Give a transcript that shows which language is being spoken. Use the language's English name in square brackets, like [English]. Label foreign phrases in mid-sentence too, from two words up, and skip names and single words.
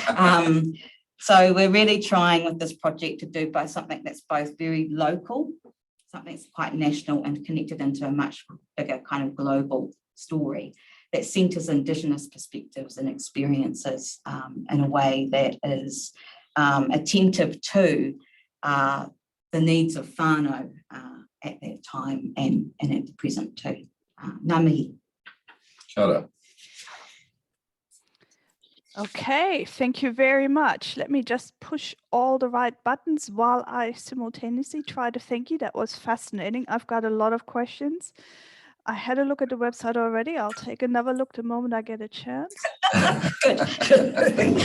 [English] So we're really trying with this project to do both something that's both very local, something that's quite national and connected into a much bigger kind of global story that centres Indigenous perspectives and experiences in a way that is attentive to the needs of whānau at that time and at the present too. [Māori] Ngā mihi. Kia ora. [English] Okay, thank you very much. Let me just push all the right buttons while I simultaneously try to thank you. That was fascinating. I've got a lot of questions. I had a look at the website already. I'll take another look the moment I get a chance.